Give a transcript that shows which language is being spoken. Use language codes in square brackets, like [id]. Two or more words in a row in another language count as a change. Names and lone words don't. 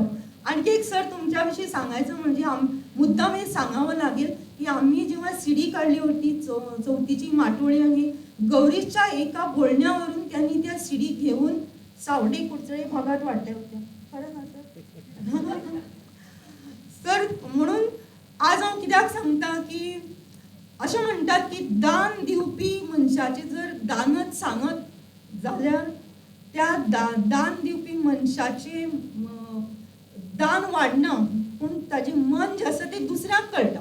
[mr] आणखी एक सर तुमच्याविषयी सांगायचं म्हणजे मुद्दाम हे सांगावं लागेल की आम्ही जेव्हा सीडी काढली होती चौथीची माटोळी आणि गौरीच्या एका बोलण्यावरून त्यांनी त्या सीडी घेऊन सावडे कुडचडे भागात वाटल्या होत्या. खरं ना सर? [kok] सर म्हणून आज हांव कित्याक सांगता की अशें म्हणटात की दान दिवपी मनशाचे जर दानच सांगत जाल्यार त्या दान दिवपी मनशाचे दान वाडना पूण ताजें मन जें आसा तें दुसऱ्याक कळटा.